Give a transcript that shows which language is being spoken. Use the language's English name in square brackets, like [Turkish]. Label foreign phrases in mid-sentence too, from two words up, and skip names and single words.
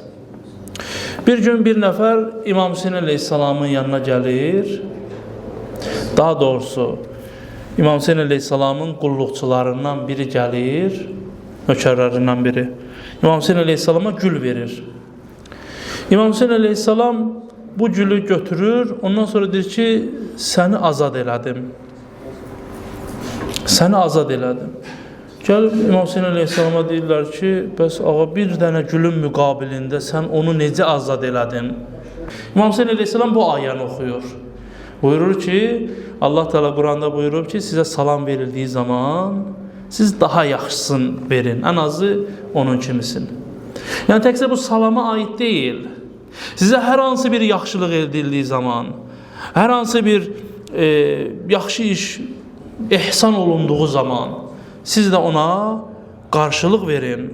[Azerbaijani] Bir gün bir nəfər İmam Hüseyin Aleyhisselamın yanına gelir. Daha doğrusu İmam Hüseyin Aleyhisselamın qulluqçularından biri gelir. Nökərlərindən biri. İmam Hüseyin Aleyhisselama gül verir. İmam Hüseyin Aleyhisselam bu gülü götürür. Ondan sonra deyir ki səni azad elədim. Səni azad elədim. Gəlib İmam Hüseyin Aleyhisselama deyirlər ki bəs ağa bir dənə gülün müqabilində sən onu necə azad elədin? İmam Hüseyin Aleyhisselam bu ayəni oxuyur. [Turkish] Buyurur ki Allah Teala Kur'an'da buyurur ki size salam verildiği zaman siz daha yaxşısını verin. [Azerbaijani] En azı onun kimisin. [Turkish] Yani tekse bu salama ait değil. Size her hansı bir yaxşılıq edildiği zaman, her hansı bir yaxşı iş ihsan olunduğu zaman siz de ona karşılık verin.